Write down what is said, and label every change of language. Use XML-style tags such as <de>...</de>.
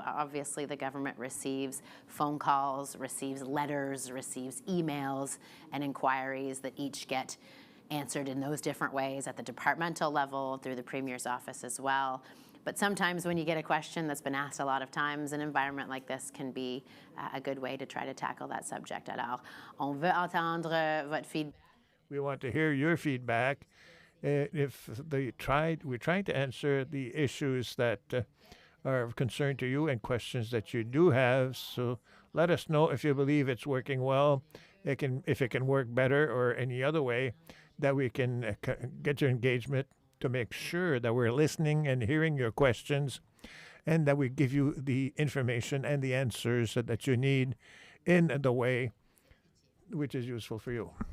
<en>Obviously, the government receives phone calls, receives letters, receives emails and inquiries that each get answered in those different ways at the departmental level, through the Premier's office as well. But sometimes when you get a question that's been asked a lot of times, an environment like this can be a good way to try to tackle that subject.</en> <fr>Alors, on veut entendre votre feedback.</fr> <en>We want to hear your feedback. If we're trying to answer the issues that are of concern to you and questions that you do have. So let us know if you believe it's working well, if it can work better, or any other way that we can get your engagement to make sure that we're listening and hearing your questions, and that we give you the information and the answers that you need in the way which is useful for you.</en>